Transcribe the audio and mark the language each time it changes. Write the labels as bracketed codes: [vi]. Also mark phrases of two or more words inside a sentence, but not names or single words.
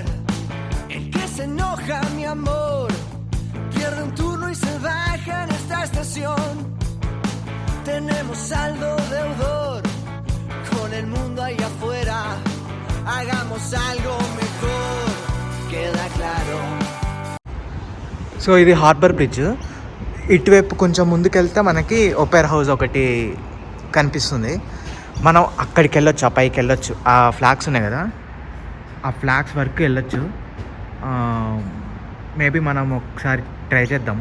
[es] El que se enoja, mi amor, pierde un turno y se baja en esta estación. Tenemos saldo deudor con el mundo ahí afuera. Hagamos algo mejor, queda claro. [te] సో ఇది హార్బర్ బ్రిడ్జ్. ఇటువైపు కొంచెం ముందుకెళ్తే మనకి ఓపెరా హౌస్ ఒకటి కనిపిస్తుంది. మనం అక్కడికి వెళ్ళొచ్చు, ఆ పైకి వెళ్ళొచ్చు. ఆ ఫ్లాగ్స్ ఉన్నాయి కదా, ఆ ఫ్లాగ్స్ వరకు వెళ్ళొచ్చు. మేబీ మనం ఒకసారి ట్రై చేద్దాం.